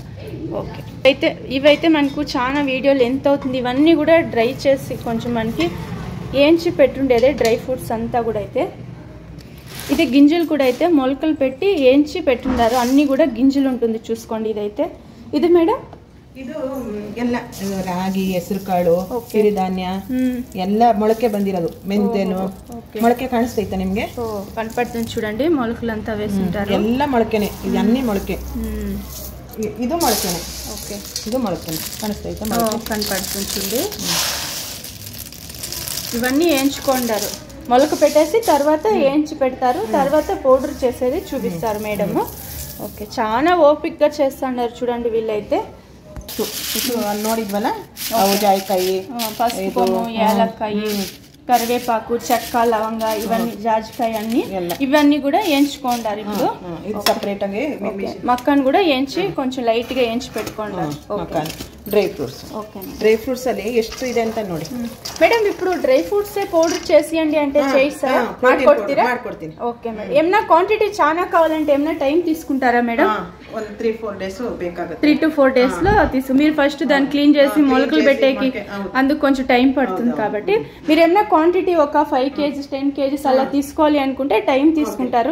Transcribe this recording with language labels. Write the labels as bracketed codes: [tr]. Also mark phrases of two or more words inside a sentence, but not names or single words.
[te] ఓకే, ఇవైతే మనకు చాలా వీడియోలు ఎంత అవుతుంది. ఇవన్నీ కూడా డ్రై చేసి కొంచెం మనకి ఏంచి పెట్టుండేదే [en] dry fruits [te] అంతా కూడా అయితే. ఇది గింజలు కూడా అయితే మొలకలు పెట్టి ఏంచి పెట్టుండారు, అన్నీ కూడా గింజలు ఉంటుంది చూసుకోండి. ఇదైతే ఇది మేడం [kn] ಇದು ಎಲ್ಲ ರಾಗಿ ಹೆಸರುಕಾಳು ಸಿರಿಧಾನ್ಯ ಎಲ್ಲ ಮೊಳಕೆ ಬಂದಿರೋದು. ಮೆಂತೆನು ಮೊಳಕೆ ಕಾಣಿಸ್ತೈತಾ ನಿಮ್ಗೆ? [te] కనపడుతుంది చూడండి, మొలకలంతా వేస్తుంటారు. [kn] ಎಲ್ಲ ಮೊಳಕೆನೆ, ಇದన్నీ ಮೊಳಕೆ. ಇದು ಮೊಳಕೆನೆ. [te] ఓకే, [kn] ಇದು ಮೊಳಕೆನೆ ಕಾಣಿಸ್ತೈತಾ? [te] కనపడుతుంది చూడండి. ఇవన్నీ వేయించుకుంటారు, మొలక పెట్టేసి తర్వాత వేయించి పెడతారు, తర్వాత పౌడర్ చేసేది చూపిస్తారు మేడము. ఓకే, చాలా ఓపిక్గా చేస్తున్నారు చూడండి వీళ్ళైతే. [kn] ನೋಡಿದ್ವಲ್ಲ ಜಾಯಿಕಾಯಿ, [te] పసుపు, యాలక్కాయి, కరివేపాకు, చెక్క, లవంగ, ఇవన్నీ జాజికాయ అన్ని ఇవన్నీ కూడా వేయించుకుంటారు. ఇప్పుడు సపరేట్ మక్కను కూడా వేయించి కొంచెం లైట్ గా వేయించి పెట్టుకుంటారు. [en] dry fruits. okay, dry fruits [kn] ಅಲ್ಲಿ ಎಷ್ಟು ಇದೆ ಅಂತ ನೋಡಿ [te] మేడం. ఇప్పుడు [en] dry fruits powder [te] చేసియండి అంటే చేయిస్తారా? [kn] ಮಾಡ್ಕೊಡ್ತೀರಾ? ಮಾಡ್ಕೊಡ್ತೀನಿ. [te] ఓకే మేడం. ఏమన్నా క్వాంటిటీ చాలా కావాలంటే ఏమన్నా టైం తీసుకుంటారా మేడం? [kn] 3-4 డేస్ ಬೇಕಾಗುತ್ತೆ. [en] 3 to 4 days [te] లో మీరు ఫస్ట్ దాన్ని క్లీన్ చేసి మొలకలు పెట్టేకి అందుకు కొంచెం టైం పడుతుంది కాబట్టి మీరు ఏమన్నా క్వాంటిటీ ఒక 5 kgs 10 kgs అలా తీసుకోవాలి అనుకుంటే టైం తీసుకుంటారు.